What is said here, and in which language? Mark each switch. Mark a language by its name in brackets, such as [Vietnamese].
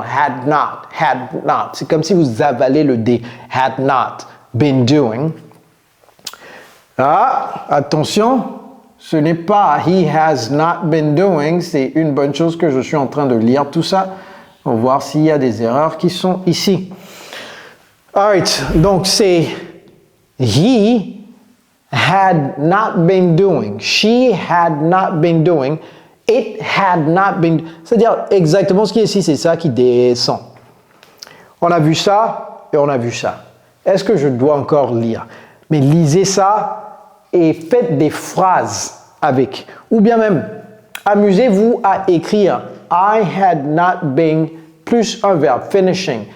[French] Had not. C'est comme si vous avalez le D. [English] Had not been doing. [French] Ah, attention, ce n'est pas [English] he has not been doing. [French] C'est une bonne chose que je suis en train de lire tout ça. On va voir s'il y a des erreurs qui sont ici. [English] Alright, donc c'est he had not been doing. She had not been doing. It had not been... [French] C'est-à-dire exactement ce qui est ici, c'est ça qui descend. On a vu ça et on a vu ça. Est-ce que je dois encore lire? Mais lisez ça et faites des phrases avec. Ou bien même, amusez-vous à écrire [English] I had not been [French] plus un verbe, finishing.